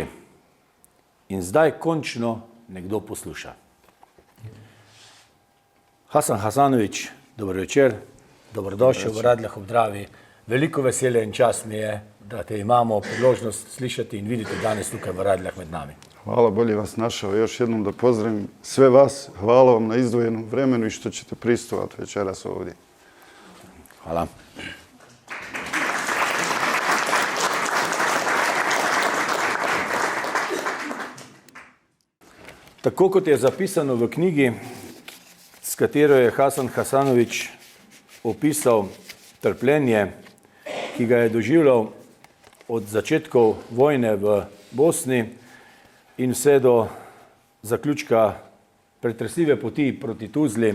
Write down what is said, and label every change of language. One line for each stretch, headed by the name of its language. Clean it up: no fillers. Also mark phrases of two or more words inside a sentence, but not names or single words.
Slovenian: In zdaj končno nekdo posluša. Hasan Hasanović, dober večer, dobrodošel v Radljah ob Dravi. Veliko veselje in čast mi je, da te imamo priložnost slišati in videti danes tukaj v Radljah med nami.
Bosnian: Hvala, bolje vas našao. Još jednom da pozdravim sve vas. Hvala vam na izdvojenom vremenu i što ćete pristovati večeras ovdje. Hvala.
Slovenian: Tako kot je zapisano v knjigi, s katero je Hasan Hasanović opisal trpljenje, ki ga je doživljal od začetkov vojne v Bosni in vse do zaključka pretresljive poti proti Tuzli.